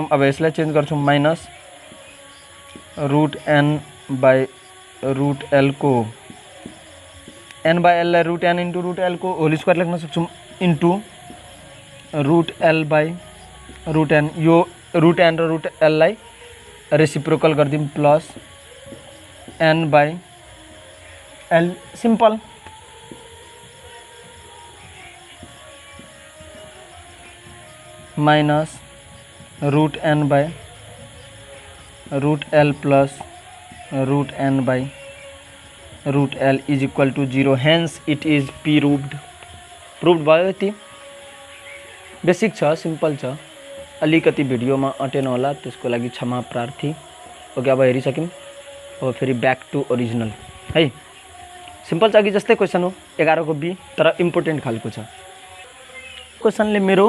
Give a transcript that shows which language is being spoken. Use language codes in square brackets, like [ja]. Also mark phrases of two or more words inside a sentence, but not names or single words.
[ne] अब यसलाई चेन्ज गर्छौँ [en] minus root n by root l [ne] को [en] n by l [ne] लाई [en] root n into root l [ne] को [en] whole square [ne] लेख्न सक्छौँ, [en] into root l by root n. [ne] यो [en] root n [ne] र [en] root l [ne] लाई रेसिप्रोकल गरिदिउँ, [en] plus n by l. Simple. Minus root n by root l plus root n by root l is equal to 0, hence it is proved. [ne] प्रुभड भयो। यति बेसिक छ, सिम्पल छ, अलिकति भिडियोमा अटेन होला, त्यसको लागि क्षमा प्रार्थी। ओके, अब हेरिसक्यौँ। अब फेरि [en] back to original [ne] है। सिम्पल छ, अघि जस्तै क्वेसन हो 11 को बी, तर इम्पोर्टेन्ट खालको छ क्वेसनले मेरो।